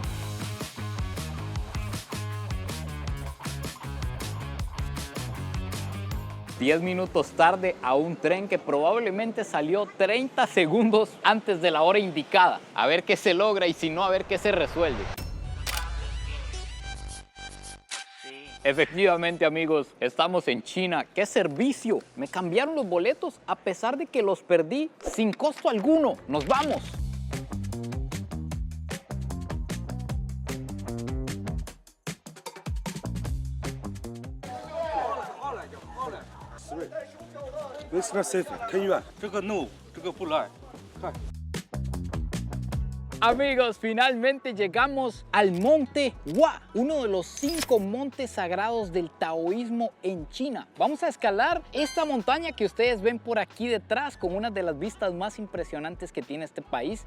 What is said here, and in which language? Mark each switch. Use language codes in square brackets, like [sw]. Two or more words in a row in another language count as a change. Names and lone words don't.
[es] 10 minutos tarde a un tren que probablemente salió 30 segundos antes de la hora indicada. A ver qué se logra y si no, a ver qué se resuelve. Sí. Efectivamente, amigos, estamos en China. ¡Qué servicio! Me cambiaron los boletos a pesar de que los perdí sin costo alguno. ¡Nos vamos! [en] This is not safe. 10 yuan。 [zh] 这个 no， 这个不来。看。 [es] Amigos, finalmente llegamos al Monte Hua, uno de los 5 montes sagrados del taoísmo en China. Vamos a escalar esta montaña que ustedes ven por aquí detrás con una de las vistas más impresionantes que tiene este país.